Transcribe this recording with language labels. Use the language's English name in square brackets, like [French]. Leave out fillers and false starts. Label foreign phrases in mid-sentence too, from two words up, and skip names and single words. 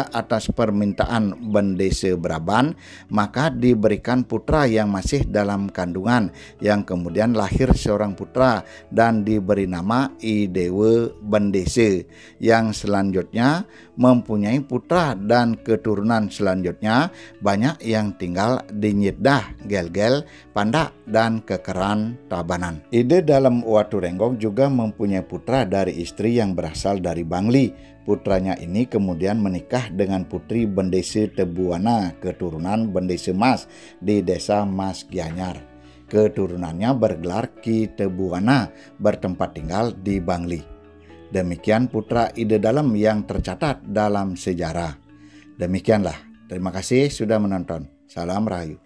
[Indonesian] atas permintaan Bendesa Braban maka diberikan putra yang masih dalam kandungan yang kemudian lahir seorang putra dan diberi nama I Dewa Bendesa yang selanjutnya mempunyai putra dan keturunan selanjutnya banyak yang tinggal di Nyitdah, Gelgel, Pandak dan Kekeran, Tabanan. Ide dalam Watu Renggong juga mempunyai putra dari istri yang berasal dari Bangli. Putranya ini kemudian menikah dengan putri Bendesa Tebuana, keturunan Bendesa Mas di desa Mas Gianyar. Keturunannya bergelar Ki Tebuana, bertempat tinggal di Bangli. Demikian putra Ide Dalam yang tercatat dalam sejarah. Demikianlah. Terima kasih sudah menonton. Salam Rahayu.